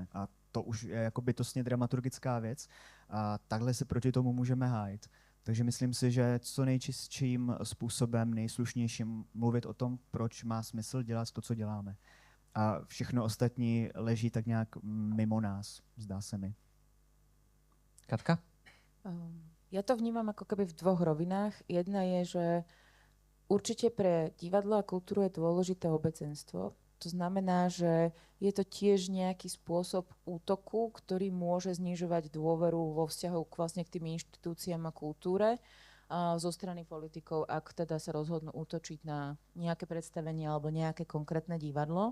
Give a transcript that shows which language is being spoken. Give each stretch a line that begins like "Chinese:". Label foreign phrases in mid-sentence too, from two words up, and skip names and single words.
Czech: A to už je jako bytostně dramaturgická věc a takhle se proti tomu můžeme hájit. Takže myslím si, že co nejčistším způsobem, nejslušnějším mluvit o tom, proč má smysl dělat to, co děláme. A všechno ostatní leží tak nějak mimo nás, zdá se mi. Katka?
Slovak: Ja to vnímam ako keby v dvoch rovinách. Jedna je, že určite pre divadlo a kultúru je dôležité obecenstvo. To znamená, že je to tiež nejaký spôsob útoku, ktorý môže znižovať dôveru vo vzťahu vlastne k tým inštitúciám a kultúre zo strany politikov, ak teda sa rozhodnú útočiť na nejaké predstavenie alebo nejaké konkrétne divadlo.